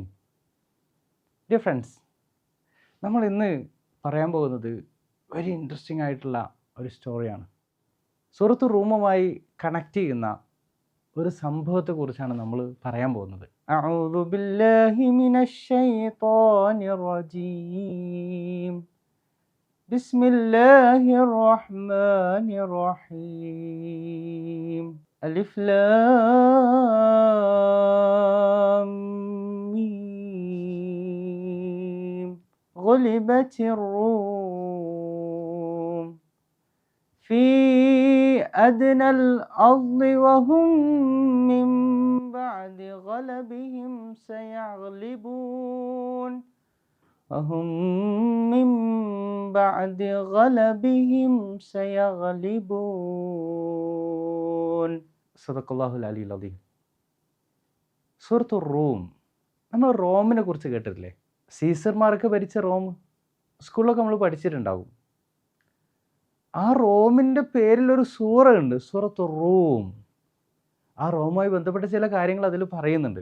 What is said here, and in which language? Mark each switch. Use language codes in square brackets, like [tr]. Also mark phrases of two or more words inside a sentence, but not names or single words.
[en] Dear friends, [ml] നമ്മൾ ഇന്ന് പറയാൻ പോകുന്നത് [en] very interesting [ml] ആയിട്ടുള്ള ഒരു സ്റ്റോറിയാണ്. സൂറത്ത് റൂമുമായി കണക്ട് ചെയ്യുന്ന ഒരു സംഭവത്തെക്കുറിച്ചാണ് നമ്മൾ പറയാൻ പോകുന്നത്. [ar] أعوذ بالله من الشيطان الرجيم. بسم الله الرحمن الرحيم. ألف لام ميم. غلبت الروم في أدنى الأرض وهم من بعد غلبهم سيغلبون وهم من بعد غلبهم سيغلبون. صدق الله العلي العظيم. سورة الروم. [ml] നമ്മൾ റോമിനെ കുറിച്ച് കേട്ടിട്ടില്ലേ? സീസർമാർക്ക് ഭരിച്ച റോം. സ്കൂളിലൊക്കെ നമ്മൾ പഠിച്ചിട്ടുണ്ടാവും. ആ റോമിൻ്റെ പേരിലൊരു സൂറ ഉണ്ട്, സൂറത്തു റൂം. ആ റോമുമായി ബന്ധപ്പെട്ട ചില കാര്യങ്ങൾ അതിൽ പറയുന്നുണ്ട്.